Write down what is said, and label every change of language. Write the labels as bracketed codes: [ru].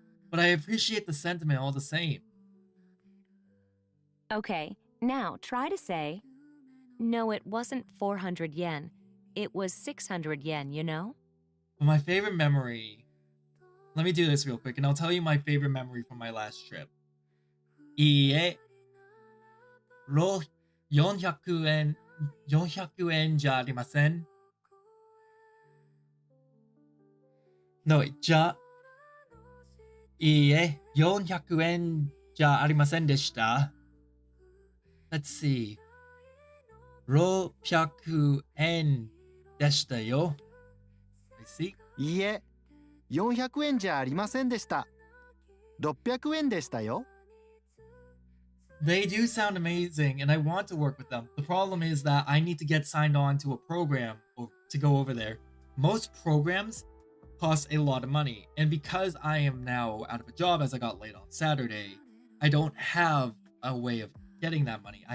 [en] But I appreciate the sentiment all the same. Okay, now try to say, no, it wasn't 400 yen. It was 600 yen, you know? But my favorite memory, let me do this real quick, and I'll tell you my favorite memory from my last trip. [ja] いいえ、400円じゃありません。 No, いいえ、400円じゃありませんでした。 [en] Let's see. [ja] 600円でしたよ。 [en] I see. [ja] いいえ、400円じゃありませんでした。 600円でしたよ。 [en] They do sound amazing, and I want to work with them. The problem is that I need to get signed on to a program to go over there. Most programs cost a lot of money, and because I am now out of a job as I got laid on Saturday, I don't have a way of getting that money.